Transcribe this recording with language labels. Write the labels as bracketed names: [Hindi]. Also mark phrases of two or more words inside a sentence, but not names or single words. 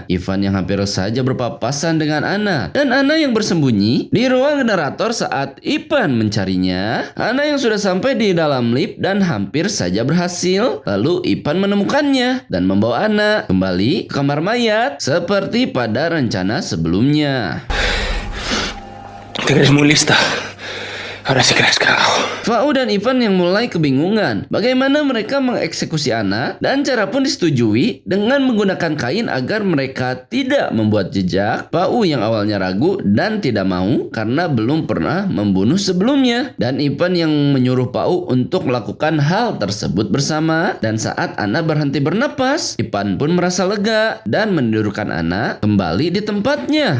[Indonesian] Ivan yang hampir saja berpapasan dengan Ana dan Ana yang bersembunyi di ruang generator saat Ipan mencarinya. Ana yang sudah sampai di dalam lift dan hampir saja berhasil. Lalu Ipan menemukannya dan membawa Ana kembali ke kamar mayat seperti pada rencana sebelumnya. [Spanish] Te crees muy lista. Ahora sí que la has cagado. [Indonesian] Pau dan Ivan yang mulai kebingungan bagaimana mereka mengeksekusi Ana dan cara pun disetujui dengan menggunakan kain agar mereka tidak membuat jejak. Pau yang awalnya ragu dan tidak mau karena belum pernah membunuh sebelumnya dan Ivan yang menyuruh Pau untuk melakukan hal tersebut bersama dan saat Ana berhenti bernapas, Ivan pun merasa lega dan menidurkan Ana kembali di tempatnya.